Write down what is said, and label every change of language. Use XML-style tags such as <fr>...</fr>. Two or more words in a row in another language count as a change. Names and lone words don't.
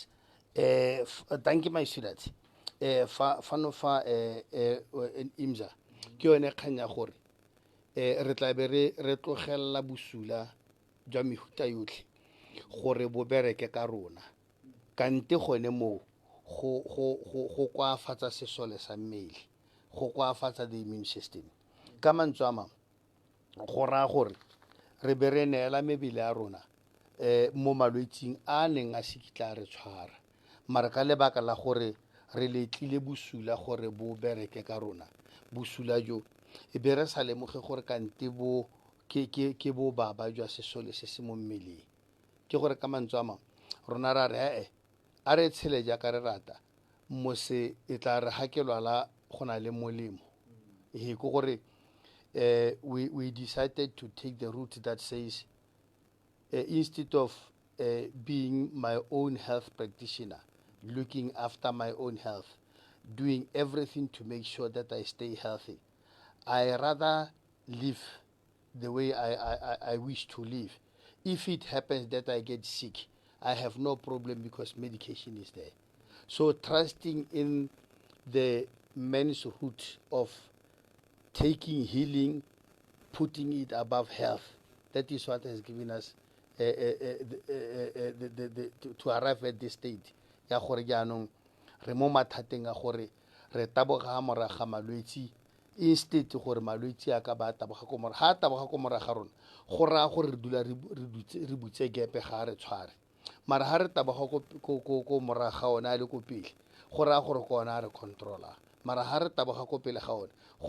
<en>Thank you, my sweetheart.</en> <tn>Fa imza ke yone kganya gore re tla be re tlogela bosula jwa mehuta yotlhe gore bo bereke ka rona kante gone mo go koafatsa sesole sa mmele go koafatsa</tn> <en>the immune system</en> <tn>ka mantswe a mangwe go raya gore re be re neela mebele ya rona mo malwetseng a neng a sekitla re tshwara mara ka lebaka la gore re letlile bosula gore bo bereke ka rona bosula jo e be re sa lemoge gore kante bo ke bo baba jwa sesole se se mo mmeleng ke gore ka mantswe a mangwe rona ra re a re tshele jaaka re rata mose e tla re ga ke lwala go na le molemo ke gore</tn> <en>we decided to take the route that says instead of being my own health practitioner, looking after my own health, doing everything to make sure that I stay healthy, I rather live the way I wish to live. If it happens that I get sick, I have no problem because medication is there. So trusting in the man's root of taking healing, putting it above health, that is what has given us to arrive at this state</en> <tn>ya gore jaanong re mo mathateng a gore re taboga moraga malwetse instead gore malwetse a ka ba taboga ko moraga ha taboga ko moraga rona go raya gore re dula re butse gepe ga re tshware mara ha re taboga ko moraga ona a le ko pele go raya gore ko ona a re controla mara ha re taboga ko pele ga one go</tn>